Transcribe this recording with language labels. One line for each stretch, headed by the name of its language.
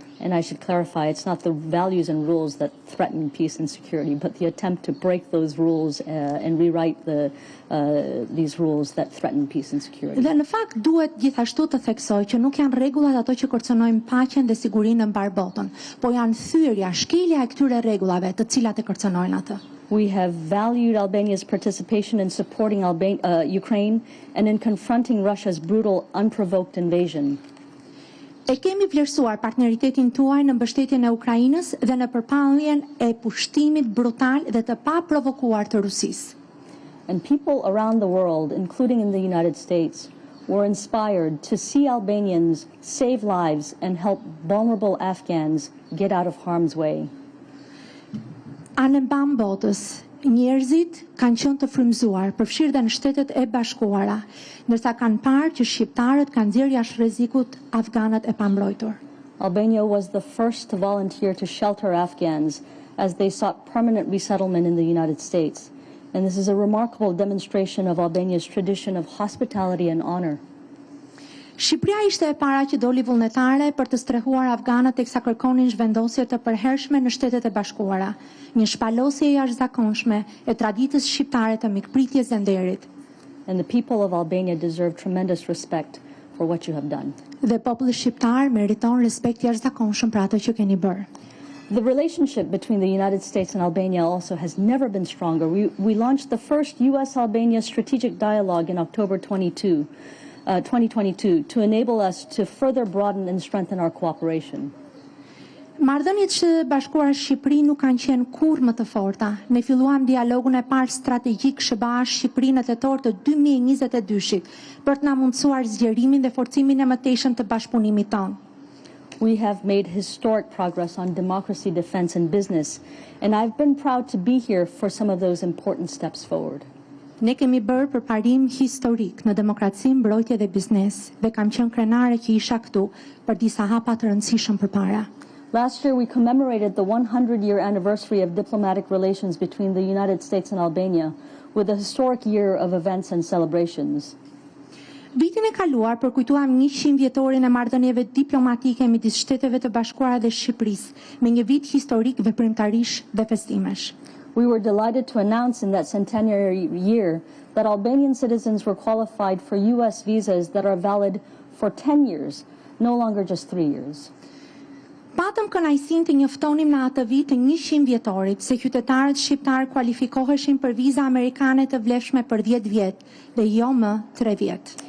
English: And I should clarify, it's not the values and rules that threaten peace and security, but the attempt to break those rules and rewrite these rules that threaten peace and security.
Albanian: Dhe në fakt duhet gjithashtu të theksoj që nuk janë rregullat ato që kërcënojnë paqen dhe sigurinë në mbar botën, po janë thyrja, shkelja e këtyre rregullave të cilat e kërcënojnë atë.
English: We have valued Albania's participation in supporting Ukraine and in confronting Russia's brutal, unprovoked invasion.
Albanian: E kemi vlerësuar partneritetin tuaj në mbështetjen e Ukrainës dhe në përpalljen e pushtimit brutal dhe të paprovokuar të Rusisë.
English: And people around the world, including in the United States, were inspired to see Albanians save lives and help vulnerable Afghans get out of harm's way.
Albanian: Anë mban botës, njerëzit kanë qenë të frymëzuar, përfshirë dhe në Shtetet e Bashkuara, ndërsa kanë parë që shqiptarët kanë nxjerrë jashtë rrezikut afganët e pambrojtur.
English: Albania was the first to volunteer to shelter Afghans as they sought permanent resettlement in the United States. And this is a remarkable demonstration of Albania's tradition of hospitality and honor.
Albanian: Shqipëria ishte e para që doli vullnetare për të strehuar afganët teksa kërkonin zhvendosje të përhershme në Shtetet e Bashkuara, një shpalosje e jashtëzakonshme e traditës shqiptare të mikpritjes dhe nderit.
English: And the people of Albania deserve tremendous respect for what you have done.
Albanian: Dhe populli shqiptar meriton respekt jashtëzakonshëm për atë që keni bërë.
English: The relationship between the United States and Albania also has never been stronger. We launched the first U.S.-Albania strategic dialogue in October 2022 to enable us to further broaden and strengthen our cooperation.
Albanian: Marrëdhëniet e Bashkuara Shqipëri nuk kanë qenë kurrë më të forta. Ne filluam dialogun e parë strategjik SHBA Shqipëri në tetor të 2022-shit për të na mundësuar zgjerimin dhe forcimin e mëtejshëm të bashkëpunimit tonë.
English: We have made historic progress on democracy, defense, and business, and I've been proud to be here for some of those important steps forward.
Albanian: Ne kemi bërë përparim historik në demokraci, mbrojtje dhe biznes, dhe kam qenë krenare që isha këtu për disa hapa të rëndësishëm përpara.
English: Last year, we commemorated the 100-year anniversary of diplomatic relations between the United States and Albania with a historic year of events and celebrations.
Albanian: Vitin e kaluar përkujtuam 100 vjetorin e marrëdhënieve diplomatike midis Shteteve të Bashkuara dhe Shqipërisë, me një vit historik veprimtarish dhe festimesh.
English: We were delighted to announce in that centenary year that Albanian citizens were qualified for U.S. visas that are valid for 10 years, no longer just 3 years.
Albanian: Patëm kënaqësinë të njoftonim në atë vit të 100 vjetorit se qytetarët shqiptar kualifikoheshin për viza amerikane të vlefshme për 10 vjet dhe jo më 3 vjet.